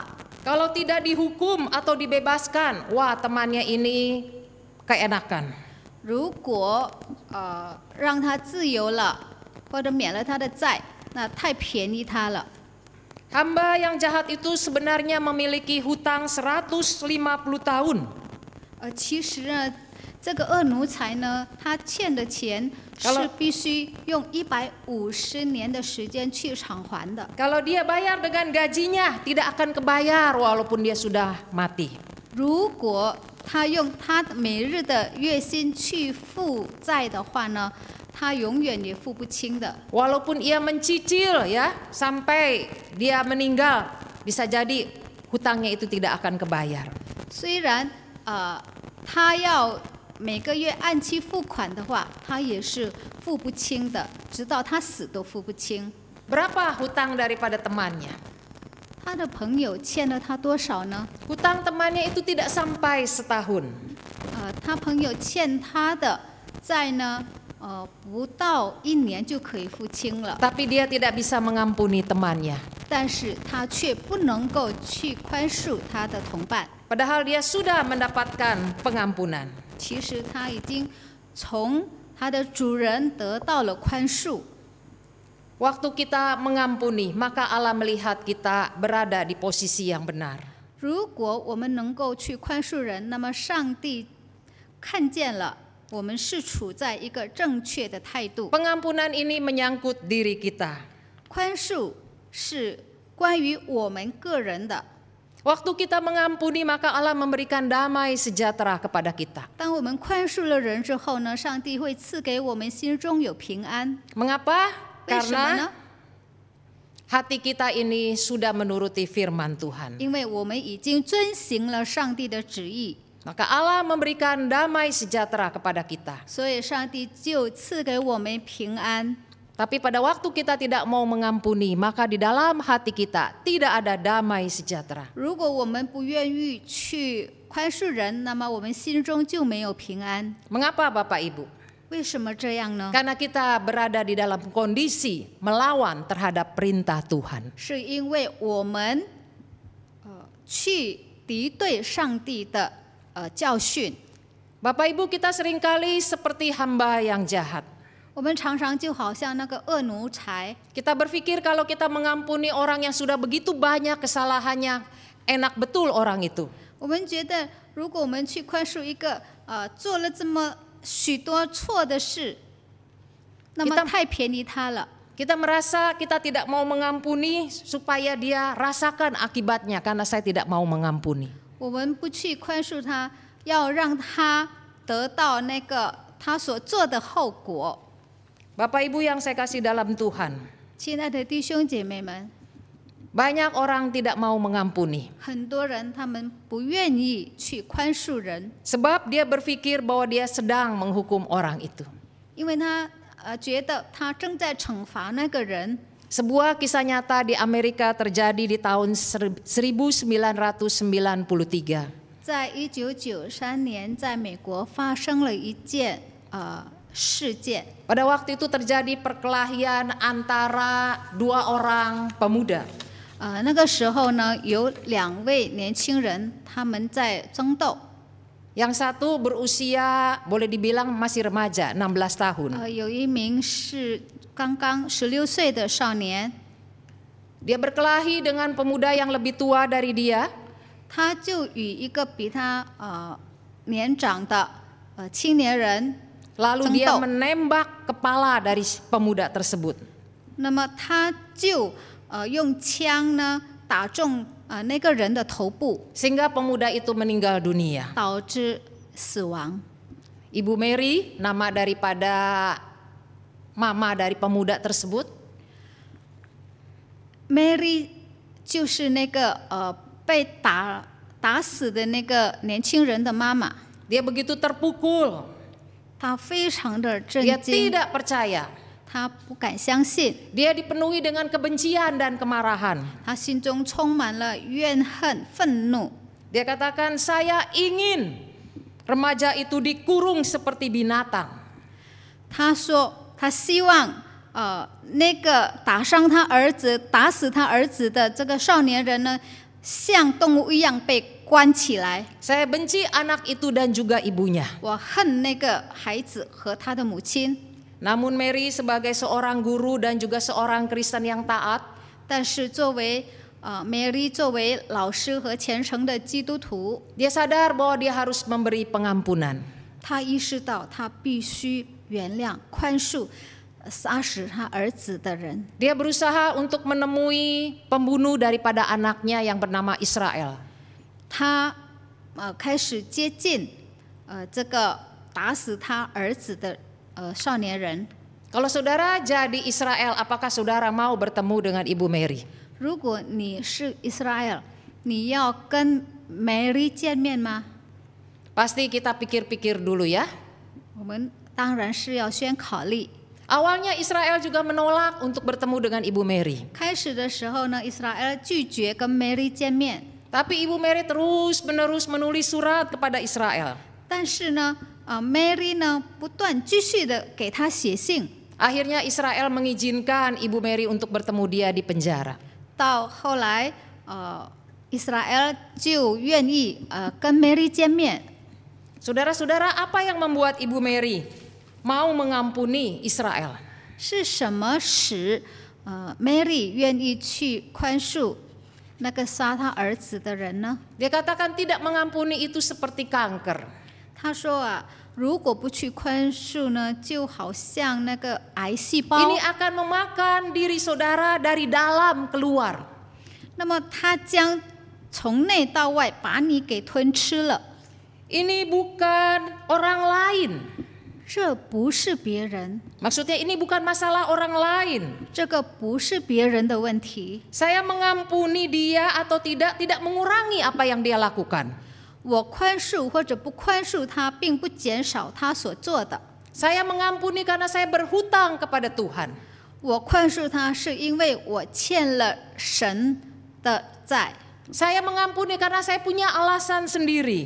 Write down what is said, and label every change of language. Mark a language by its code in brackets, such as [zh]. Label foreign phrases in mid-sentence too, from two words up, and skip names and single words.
[id] Kalau tidak dihukum atau dibebaskan, wah temannya ini keenakan. [zh] 如果让他自由了，或者免了他的债，那太便宜他了。 [id] Hamba yang jahat itu sebenarnya memiliki hutang 150 tahun. [zh] 其实呢，这个恶奴才呢，他欠的钱是必须用150年的时间去偿还的。 [id] Kalau dia bayar dengan gajinya, tidak akan kebayar walaupun dia sudah mati. [zh] 如果他用他每日的月薪去付债的话呢，他永远也付不清的。 [id] Walaupun ia mencicil ya sampai dia meninggal, bisa jadi hutangnya itu tidak akan kebayar. [zh] 虽然他要每个月按期付款的话，他也是付不清的，直到他死都付不清。 [id] Berapa hutang daripada temannya? [zh] 他的朋友欠了他多少呢？ [id] Hutang temannya itu tidak sampai setahun. [zh] 他朋友欠他的债呢，不到1年就可以付清了， [id] Tapi dia tidak bisa mengampuni temannya. [zh] 但是他却不能够去宽恕他的同伴。 [id] Padahal dia sudah mendapatkan pengampunan. [zh] 其实他已经从他的主人得到了宽恕。 [id] Waktu kita mengampuni, maka Allah melihat kita berada di posisi yang benar. [zh] 如果我们能够去宽恕人，那么上帝看见了我们是处在一个正确的态度。 [id] Pengampunan ini menyangkut diri kita. [zh] 宽恕是关于我们个人的。 [id] Waktu kita mengampuni, maka Allah memberikan damai sejahtera kepada kita. [zh] 当我们宽恕了人之后呢，上帝会赐给我们心中有平安。 [id] Mengapa? [zh] 为什么呢？ [id] Karena hati kita ini sudah menuruti firman Tuhan. [zh] 因为我们已经遵行了上帝的旨意。 [id] Maka Allah memberikan damai sejahtera kepada kita. [zh] 所以上帝就赐给我们平安。 [id] Tapi pada waktu kita tidak mau mengampuni, maka di dalam hati kita tidak ada damai sejahtera. [zh] 如果我们不愿意去宽恕人，那么我们心中就没有平安。 [id] Mengapa Bapak Ibu? [zh] 为什么这样呢？ [id] Karena kita berada di dalam kondisi melawan terhadap perintah Tuhan. [zh] 是因为我们去敌对上帝的教训。 [id] Bapak Ibu, kita seringkali seperti hamba yang jahat. [zh] 我们常常就好像那个恶奴才， [id] Kita berpikir kalau kita mengampuni orang yang sudah begitu banyak kesalahannya, enak betul orang itu. [zh] 我们觉得如果我们去宽恕一个做了这么许多错的事，那么 [id] Kita- [zh] 太便宜他了。 [id] Kita merasa kita tidak mau mengampuni supaya dia rasakan akibatnya karena saya tidak mau mengampuni. [zh] 我们不去宽恕他，要让他得到那个他所做的后果。 [id] Bapak Ibu yang saya kasih dalam Tuhan, [zh] 亲爱的弟兄姐妹们， [id] banyak orang tidak mau mengampuni. [zh] 很多人他们不愿意去宽恕人， [id] Sebab dia berpikir bahwa dia sedang menghukum orang itu. [zh] 因为他觉得他正在惩罚那个人。 [id] Sebuah kisah nyata di Amerika terjadi di tahun 1993. [zh] 在1993年，在美国发生了一件事件。 [id] Pada waktu itu terjadi perkelahian antara dua orang pemuda. [zh] 那个时候呢，有2位年轻人他们在争斗。 [id] Yang satu berusia boleh dibilang masih remaja, 16 tahun. [zh] 有一名是刚刚16岁的少年， [id] Dia berkelahi dengan pemuda yang lebih tua dari dia. [zh] 他就与一个比他年长的青年人 [id] Lalu [zh] 争 [id] dia [zh] 斗。 [id] menembak kepala dari pemuda tersebut. [zh] 那么他就用枪呢打中那个人的头部， [id] Sehingga pemuda itu meninggal dunia. [zh] 导致死亡。 [id] Ibu Mary, nama daripada mama dari pemuda tersebut. [zh] Mary 就是那个被打死的那个年轻人的妈妈， [id] Dia begitu terpukul. [zh] 她非常的震 [id] Dia [zh] 惊， [id] tidak percaya. [zh] 她不敢相信， [id] Dia dipenuhi dengan kebencian dan kemarahan. [zh] 她心中充满了怨恨、愤怒。 [id] Dia katakan, saya ingin remaja itu dikurung seperti binatang. [zh] 她说，她希望那个打死他儿子的这个少年人呢，像动物一样被关起来。 [id] Saya benci anak itu dan juga ibunya. [zh] 我恨那个孩子和他的母亲。 [id] Namun Mary sebagai seorang guru dan juga seorang Kristen yang taat, [zh] 但是作为Mary 作为老师和虔诚的基督徒， [id] dia sadar bahwa dia harus memberi pengampunan. [zh] 他意识到他必须原谅、宽恕杀死他儿子的人。 [id] Dia berusaha untuk menemui pembunuh daripada anaknya yang bernama Israel. [zh] 他开始接近这个打死他儿子的少年人。 [id] Kalau saudara jadi Israel, apakah saudara mau bertemu dengan Ibu Mary? [zh] 如果你是以色列，你要跟 Mary 见面吗？ [id] Pasti kita pikir-pikir dulu ya. [zh] 我们当然是要先考虑。 [id] Awalnya Israel juga menolak untuk bertemu dengan Ibu Mary. [zh] 开始的时候呢，以色列拒绝跟 Mary 见面， [id] Tapi Ibu Mary terus-menerus menulis surat kepada Israel. [zh] 但是呢，Mary 呢不断继续的给他写信。 [id] Akhirnya Israel mengizinkan Ibu Mary untuk bertemu dia di penjara. [zh] 到后来，以色列就愿意跟 Mary 见面。 [id] Saudara-saudara, apa yang membuat Ibu Mary mau mengampuni Israel? [zh] 是什么使Mary 愿意去宽恕那个杀他儿子的人呢？ [id] Dia katakan tidak mengampuni itu seperti kanker. [zh] 他说如果不去宽恕呢，就好像那个癌细胞。 [id] Ini akan memakan diri saudara dari dalam keluar. [zh] 那么他将从内到外把你给吞吃了。 [id] Ini bukan orang lain. [zh] 这不是别人， [id] Maksudnya ini bukan masalah orang lain. [zh] 这个不是别人的问题。 [id] Saya mengampuni dia atau tidak mengurangi apa yang dia lakukan. [zh] 我宽恕或者不宽恕他，并不减少他所做的。 [id] Saya mengampuni karena saya berhutang kepada Tuhan. [zh] 我宽恕他是因为我欠了神的债。 [id] Saya mengampuni karena saya punya alasan sendiri.